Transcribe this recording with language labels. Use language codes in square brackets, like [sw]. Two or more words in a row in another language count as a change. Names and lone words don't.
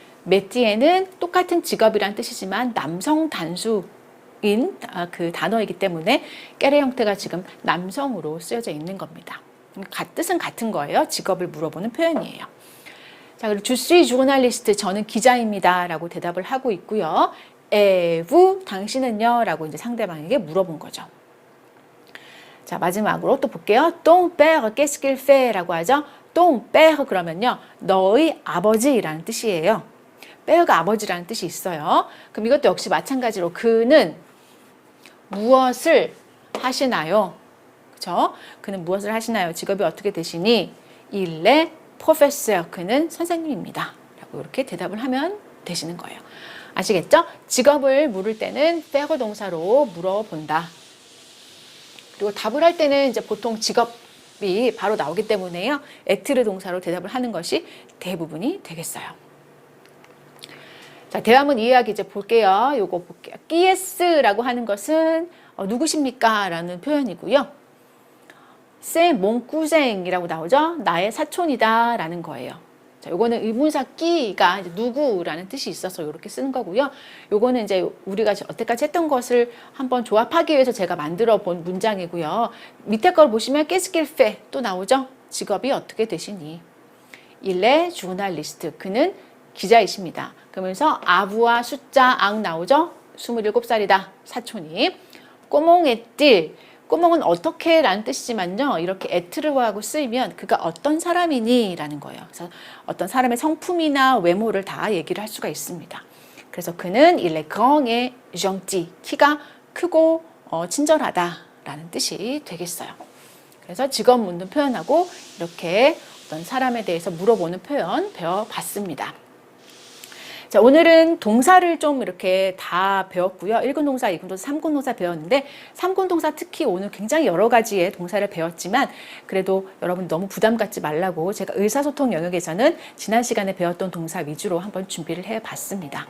[ko] 메티에는 똑같은 직업이란 뜻이지만 남성 단수인 그 단어이기 때문에 깨레 형태가 지금 남성으로 쓰여져 있는 겁니다. 뜻은 같은 거예요. 직업을 물어보는 표현이에요. 자, 그리고 [fr] je suis journaliste, [ko] 저는 기자입니다 라고 대답을 하고 있고요. 에부, 당신은요? 라고 이제 상대방에게 물어본 거죠. 자, 마지막으로 또 볼게요. [fr] Ton père, qu'est-ce qu'il fait? [ko] 라고 하죠. [fr] Ton père [ko] 그러면요, 너의 아버지라는 뜻이에요. père가 아버지라는 뜻이 있어요. 그럼 이것도 역시 마찬가지로 그는 무엇을 하시나요? 그죠? 그는 무엇을 하시나요? 직업이 어떻게 되시니? [fr] Il est professeur. [ko] 그는 선생님입니다. 라고 이렇게 대답을 하면 되시는 거예요. 아시겠죠? 직업을 물을 때는 faire 동사로 물어본다. 그리고 답을 할 때는 이제 보통 직업이 바로 나오기 때문에요. être 동사로 대답을 하는 것이 대부분이 되겠어요. 자, 대화문 이해하기 이제 볼게요. 요거 볼게요. 끼에스라고 하는 것은 누구십니까? 라는 표현이고요. [fr] C'est mon cousin [ko] 이라고 나오죠. 나의 사촌이다 라는 거예요. 자, 요거는 의문사 끼가 누구라는 뜻이 있어서 이렇게 쓰는 거고요. 요거는 이제 우리가 여태까지 했던 것을 한번 조합하기 위해서 제가 만들어 본 문장이고요. 밑에 걸 보시면 [fr] qu'est-ce qu'il fait [ko] 또 나오죠. 직업이 어떻게 되시니? [fr] Il est journaliste. [ko] 그는 기자이십니다. 그러면서 아부와 숫자 앙 나오죠. 27살이다. 사촌이. 꼬몽에띠. 꼬몽은 어떻게 라는 뜻이지만요. 이렇게 에트르하고 쓰이면 그가 어떤 사람이니 라는 거예요. 그래서 어떤 사람의 성품이나 외모를 다 얘기를 할 수가 있습니다. 그래서 그는 [fr] il est grand et gentil. [ko] 키가 크고 친절하다 라는 뜻이 되겠어요. 그래서 직업 묻는 표현하고 이렇게 어떤 사람에 대해서 물어보는 표현 배워봤습니다. 자, 오늘은 동사를 좀 이렇게 다 배웠고요. 1군 동사, 2군 동사, 3군 동사 배웠는데 3군 동사 특히 오늘 굉장히 여러 가지의 동사를 배웠지만 그래도 여러분 너무 부담 갖지 말라고 제가 의사소통 영역에서는 지난 시간에 배웠던 동사 위주로 한번 준비를 해봤습니다.